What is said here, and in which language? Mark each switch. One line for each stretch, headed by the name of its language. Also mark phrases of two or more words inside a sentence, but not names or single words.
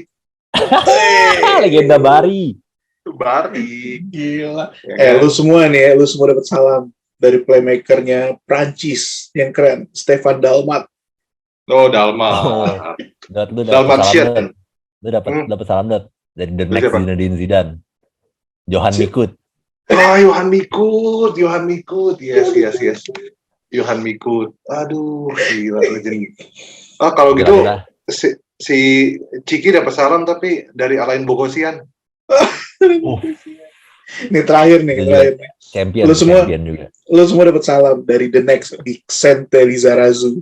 Indonesian: Legenda Bari. Gila. Lu semua dapat salam dari playmakernya Prancis yang keren, Stefan Dalmat. Oh, Dalmat. Lu dapat salam dari
English: The Next
Indonesian: Zinedine Zidane. Johan Mikut. Johan Mikut. Yes. Johan Mikut. Aduh, gila legend. Kalau gitu si Ciki dapat salam tapi dari Alain Bogosian. Ini terakhir nih, Champion, Lu semua- champion juga. Lo semua dapat salam dari
English: The Next
Indonesian: di Xente Lizarazu.